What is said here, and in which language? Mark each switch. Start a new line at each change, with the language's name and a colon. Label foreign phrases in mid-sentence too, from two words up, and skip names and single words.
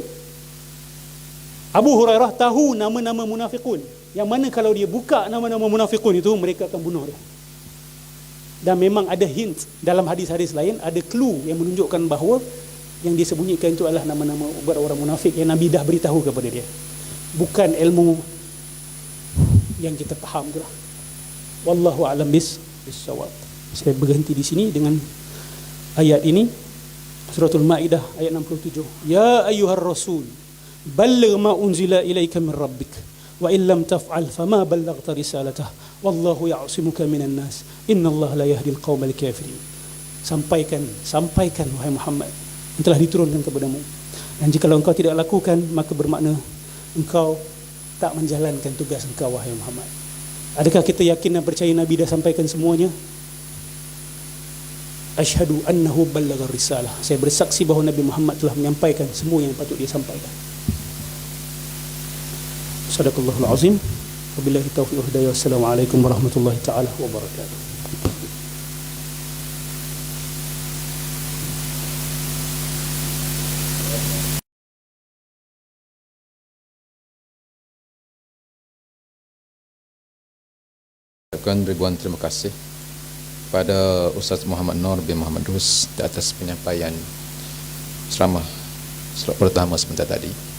Malay: Abu Hurairah tahu nama-nama munafiqun, yang mana kalau dia buka nama-nama munafiqun itu, mereka akan bunuh dia. Dan memang ada hint dalam hadis-hadis lain, ada clue yang menunjukkan bahawa yang disembunyikan itu adalah nama-nama orang munafik yang Nabi dah beritahu kepada dia. Bukan ilmu yang kita faham itulah.
Arabic: والله أعلم بالصواب.
Malay: Saya berhenti di sini dengan ayat ini, suratul Maidah ayat 67.
Arabic: يا أيها الرسول بلغ ما أنزل إليك من ربك وإن لم تفعل فما بلغت رسالته والله يعصمك من الناس إن الله لا يهدي القوم الكافرين.
Malay: Sampaikan wahai Muhammad yang telah diturunkan kepadamu, dan jika engkau tidak lakukan maka bermakna engkau tak menjalankan tugas engkau wahai Muhammad. Adakah kita yakin dan percaya Nabi dah sampaikan semuanya?
Arabic: أشهد أنه بلغ رسالة.
Malay: Saya bersaksi bahawa Nabi Muhammad telah menyampaikan semua yang patut dia sampaikan.
Arabic: صدق الله العظيم. وبالله التوفيق والهداية. والسلام عليكم ورحمة الله تعالى وبركاته.
Malay: Ribuan terima kasih pada Ustaz Muhammad Nur bin Muhammad Dus di atas penyampaian ceramah pertama sebentar tadi.